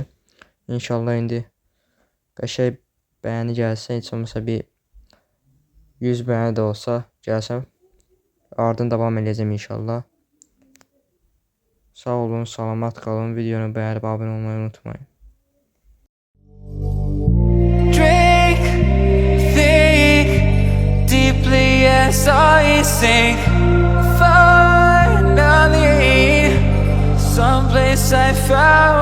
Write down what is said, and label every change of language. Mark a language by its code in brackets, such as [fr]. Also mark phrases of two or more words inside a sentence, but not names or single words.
[az] İnşallah indi qəşəng bəyəni gəlsə, heç olmasa bir 100 bəyəni də olsa gəlsəm, ardından davam edəcəm inşallah. Sağ olun, salamat qalın. Videonu bəyənib abunə olmayı unutmayın. [en] Drink, think deeply as I sink. Finally, someplace I found.